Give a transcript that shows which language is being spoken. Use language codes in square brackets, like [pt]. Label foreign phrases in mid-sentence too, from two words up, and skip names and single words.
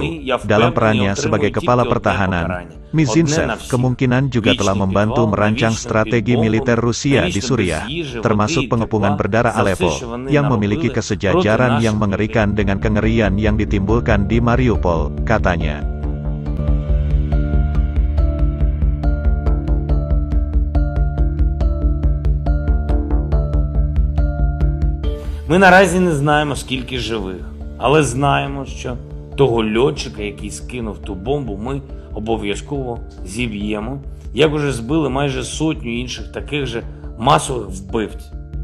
[id] Dalam perannya sebagai Kepala Pertahanan, Mizintsev kemungkinan juga telah membantu merancang strategi militer Rusia di Suriah, termasuk pengepungan berdarah Aleppo, yang memiliki kesejajaran yang mengerikan dengan kengerian yang ditimbulkan di Mariupol, katanya. [uk] Ми наразі не знаємо, скільки живих, але знаємо, що того льотчика, який скинув ту бомбу, ми обов'язково зіб'ємо, як уже збили майже 100 інших таких же масових вбивць.